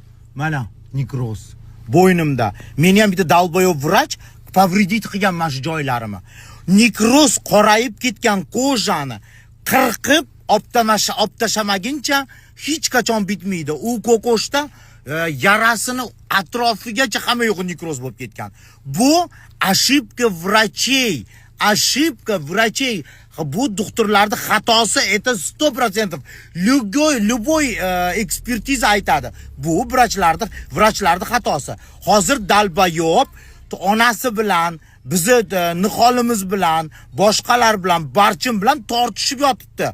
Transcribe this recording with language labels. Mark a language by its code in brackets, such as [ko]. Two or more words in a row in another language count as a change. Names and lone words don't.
[uz] Mana nekroz bo'ynimda. Meni ham bitta dalboyob vrach повредить qilgan mana shu joylarimni. Nekroz qorayib ketgan kojani qirqib optashamaguncha hech qachon bitmaydi. U ko'koshda yarasini atrofigacha hamma yo'q nekroz bo'lib ketgan. [ru] Bu ошибка врачей. Ошибка врачей. [uz] Bu doktorlarning xatosi, это 100%. Любой ekspertiza aytadi. Bu vrachlarning xatosi. Hozir dalbayob onasi bilan, bizni niholimiz bilan, boshqalar bilan, barchim bilan tortishib yotibdi.